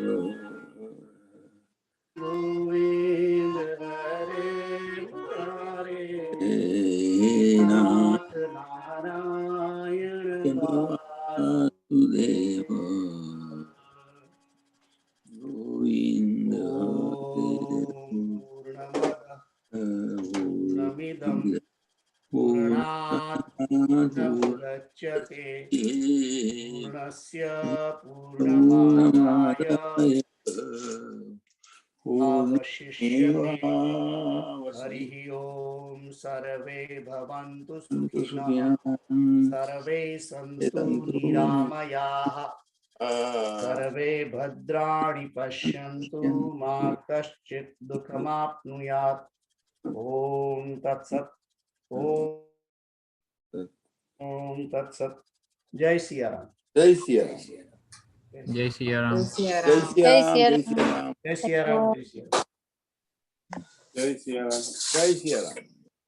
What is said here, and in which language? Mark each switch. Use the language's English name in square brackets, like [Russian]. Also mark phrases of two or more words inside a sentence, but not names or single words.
[Sanskrit] गोविन्द हरे मुरारे नाथ नारायण વાસુદેવ. ગોવિંદ पूर्णमिदं पूर्णात पूर्णमुदच्यते पूर्णस्य पूर्णमादाय अवशिष्यते वसन्तु हरिः ओम सर्वे भवन्तु सुखिनः सुखिनः सर्वे सन्तु निरामयाः सर्वे भद्राणि पश्यन्तु मा कश्चित् दुःखमाप्नुयात् ओम तत्सत् ओम तत्सत् [Hindi] जय सिया राम जय सिया राम जय सिया राम जय सिया राम जय सिया राम जय सिया राम जय सिया राम जय सियाराम जय सिया राम